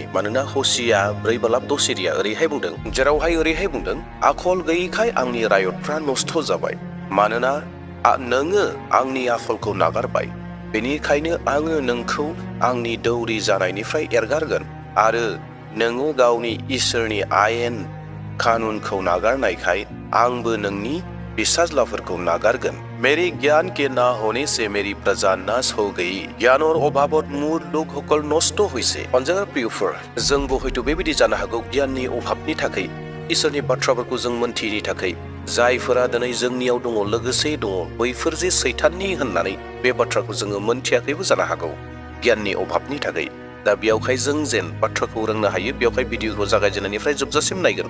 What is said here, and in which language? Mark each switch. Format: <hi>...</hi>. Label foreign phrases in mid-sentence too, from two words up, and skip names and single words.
<brx>मानोना हसिया 4:10 ओरैहाय बुंदों, जेरावहाय ओरैहाय बुंदों, आखल गैयैखाय आंनि रायतफ्रा नस्थ' जाबाय, मानोना नोङो आंनि आखलखौ नागारबाय। बेनिखायनो आङो नोंखौ आंनि दौरि जानायनिफ्राय एरगारगोन आरो नोङो गावनि इसोरनि आयेन कानुनखौ नागारनायखाय आंबो नोंनि फिसाज्लाफोरखौ नागारगोन।</brx> <hi>मेरी ज्ञान के ना होने से मेरी प्रजा नाश हो गई,</hi> <as>জ্ঞানৰ অভাৱত মোৰ লোক হকল নষ্ট হৈছে।</as> <brx>अनजाग्रा प्रियफोर, जोंबो हयथ' बेबायदि जानो हागौ, गियाननि अभाबनि थाखाय, इसोरनि बाथ्राफोरखौ जों मोनथियैनि थाखाय, जायफोरा दिनै जोंनियाव दङ, लोगोसे दङ, बैफोर जे सैताननि होननानै बे बाथ्राखौ जोङो मोनथियाखैबो जानो हागौ, गियाननि अभाबनि थाखाय। दा बेयावहाय जों जेन बाथ्राखौ रोंनो हायो, बेयावहाय भिडिअखौ जागायजेननायनिफ्राय जोबजासिम नायगोन।</brx>